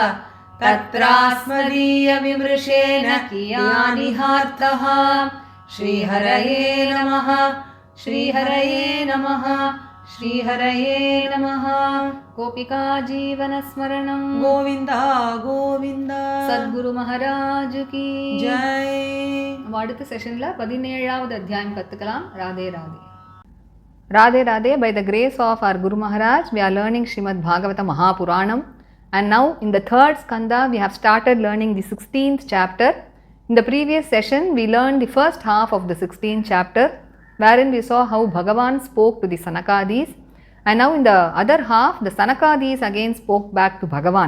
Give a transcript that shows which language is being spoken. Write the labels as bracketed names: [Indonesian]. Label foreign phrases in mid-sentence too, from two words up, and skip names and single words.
[Sanskrit] तत्रास्मदीयविमृशेन कियानिहार्थः श्रीहरये नमः श्रीहरये नमः श्रीहरये नमः गोपिका जीवनस्मरणं गोविन्दा गोविन्दा [Hindi] सद्गुरु महाराज की [English] जय [Tamil] அடுத்த செஷன்ல 17வது அத்தியாயம் கத்துக்கலாம் ராதே ராதே ராதே ராதே [English] by the grace of our Guru Maharaj we are learning Srimad Bhagavata Mahapuranam and now in the third skanda we have started learning the 16th chapter. In the previous session we learned the first half of the 16th chapter wherein we saw how Bhagavan spoke to the Sanakadis, and now in the other half the Sanakadis again spoke back to Bhagavan.